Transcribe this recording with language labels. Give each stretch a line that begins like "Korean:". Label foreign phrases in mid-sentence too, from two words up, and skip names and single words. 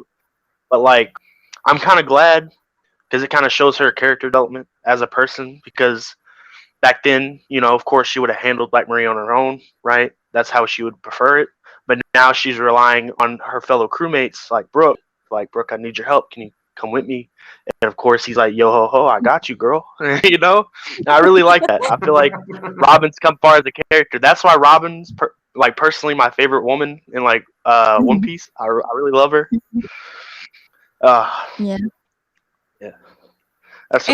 English: But like, I'm kind of glad because it kind of shows her character development as a person. Because back then, of course, she would have handled Black Maria on her own, right? That's how she would prefer it. But now she's relying on her fellow crewmates like Brooke. Like, Brooke, I need your help. Can you come with me? And of course, he's like, "Yo ho ho, I got you, girl." And I really like that. I feel like Robin's come far as a character. That's why Robin's like personally my favorite woman in like One mhm. Piece. I really love her. Uh, Yeah. yeah, that's